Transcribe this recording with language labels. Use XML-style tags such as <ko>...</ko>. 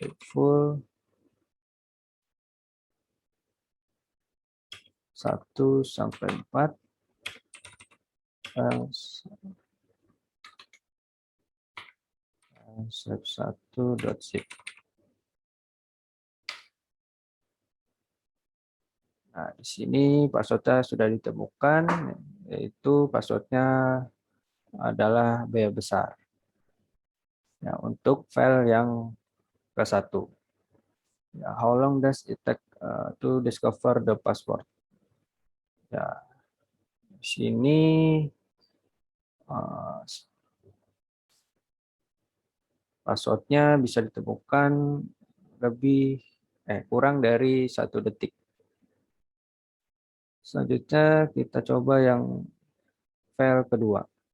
<id>full 1-4 1.zip. Nah, di sini passwordnya sudah ditemukan, yaitu passwordnya adalah B besar. Ya, untuk file yang ke-1.</id> <en>Ya, how long does it take to discover the password?</en> <id>Ya, di sini uh, passwordnya bisa ditemukan kurang dari 1 detik. Selanjutnya kita coba yang file kedua.</id>